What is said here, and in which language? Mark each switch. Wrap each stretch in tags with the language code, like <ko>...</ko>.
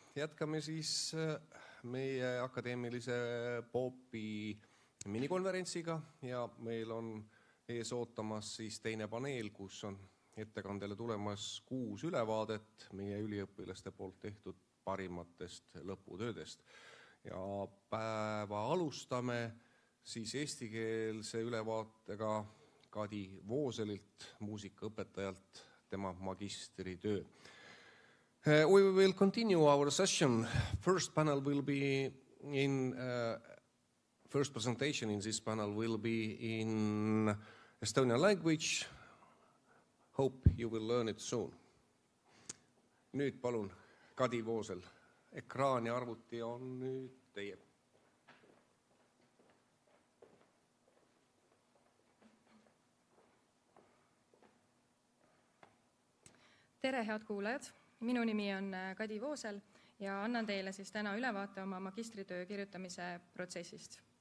<et>Jätkame siis meie akadeemilise popi minikonverentsiga ja meil on ees ootamas siis teine paneel, kus on ettekandele tulemas 6 ülevaadet meie üliõpilaste poolt tehtud parimatest lõputöödest. Ja päeva alustame siis eestikeelse ülevaatega Kadi Vooselilt, muusikaõpetajalt, tema magistritöö.</et> <en>We will continue our session. First panel will be in, first presentation in this panel will be in Estonian language. Hope you will learn it soon.</en> <et>Nüüd palun, Kadi Voosel. Ekraan ja arvuti on nüüd teie. Tere, head kuulajad! Minu nimi on Kadi Voosel ja annan teile siis täna ülevaate oma magistritöö kirjutamise protsessist.</et>